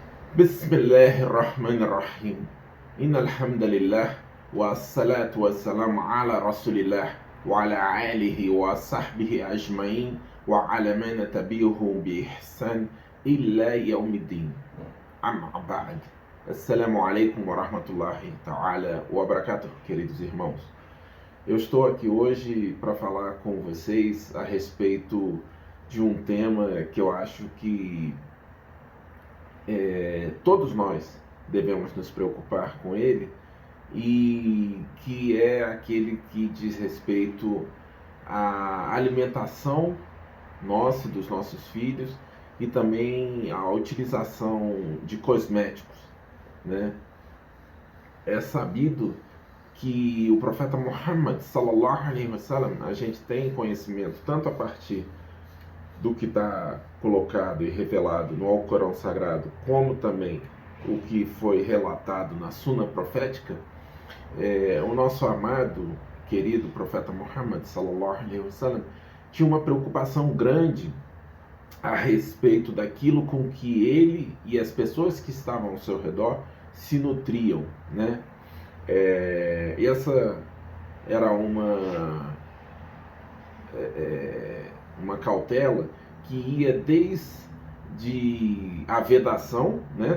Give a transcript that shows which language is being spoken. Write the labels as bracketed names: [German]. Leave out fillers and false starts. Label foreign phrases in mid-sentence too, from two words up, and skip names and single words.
[Arabic] بسم الله الرحمن الرحيم إن الحمد لله والصلاة والسلام على رسول الله وعلى آله وصحبه أجمعين وعلى من تبعهم بإحسان إلى يوم الدين أما بعد. السلام عليكم ورحمة الله تعالى وبركاته, [Portuguese] queridos irmãos. Eu estou aqui hoje para falar com vocês a respeito de um tema que eu acho que todos nós devemos nos preocupar com ele, e que é aquele que diz respeito à alimentação nossa e dos nossos filhos, e também à utilização de cosméticos, né? É sabido que o profeta Muhammad [Arabic] صلى الله عليه وسلم, [Portuguese] a gente tem conhecimento tanto a partir do que está colocado e revelado no Alcorão Sagrado, como também o que foi relatado na Suna Profética. O nosso amado, querido profeta Muhammad [Arabic] صلى الله عليه وسلم [Portuguese] tinha uma preocupação grande a respeito daquilo com que ele e as pessoas que estavam ao seu redor se nutriam, né? E essa era uma cautela que ia desde a vedação, né?